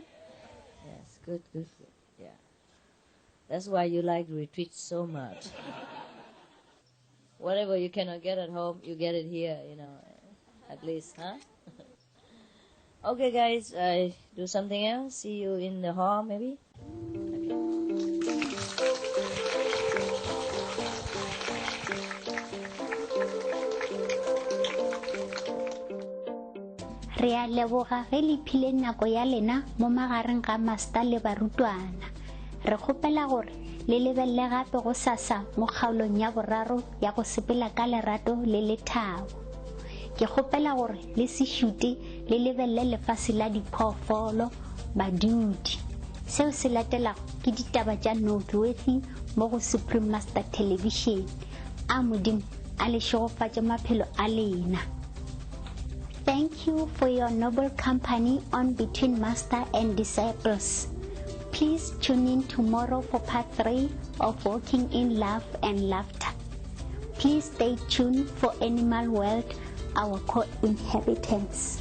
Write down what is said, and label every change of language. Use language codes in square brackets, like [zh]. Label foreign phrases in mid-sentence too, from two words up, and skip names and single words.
[en] Yes, good. Yeah. That's why you like retreat so much. Whatever you cannot get at home, you get it here, at least, huh? Okay, guys, do something else. See you in the hall, maybe? [nso] Re a leboga ge le phile nako ya lena mo magareng ga master le barutwana. Re kgopela gore le lebelle gape go sasa mo kgaolong ya boraro ya go sepela ka lerato le lethabo. Ke kgopela gore le se shute le lebelle lefase la diphoofolo badudi. Seo se latelago ke ditaba tša noteworthy mo go Supreme Master Television. A Modimo a le šogofatše maphelo a lena. [en] Thank you for your noble company on Between Master and Disciples. Please tune in tomorrow for part 3 of Walking in Love and Laughter. Please stay tuned for Animal World, our co-inhabitants.